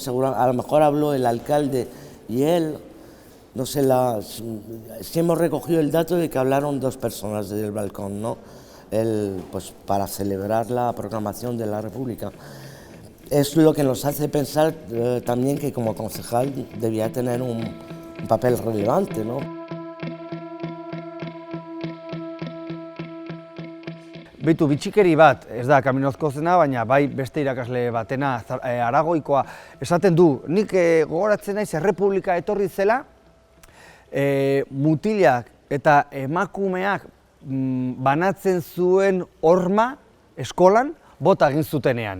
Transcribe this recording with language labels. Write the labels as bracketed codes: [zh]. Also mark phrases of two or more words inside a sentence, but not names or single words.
[es] Seguro, a lo mejor habló el alcalde y él, no sé, sí hemos recogido el dato de que hablaron dos personas desde el balcón, ¿no? Pues para celebrar la proclamación de la República. Es lo que nos hace pensar también que como concejal debía tener un papel relevante, ¿no? [eu] Beitu, bitxikeri bat, ez da Kaminozko zena, baina bai beste irakasle batena, Aragoikoa, esaten du, nik gogoratzen naiz Errepublika etorri zela, mutilak eta emakumeak banatzen zuen horma eskolan bota egin zutenean.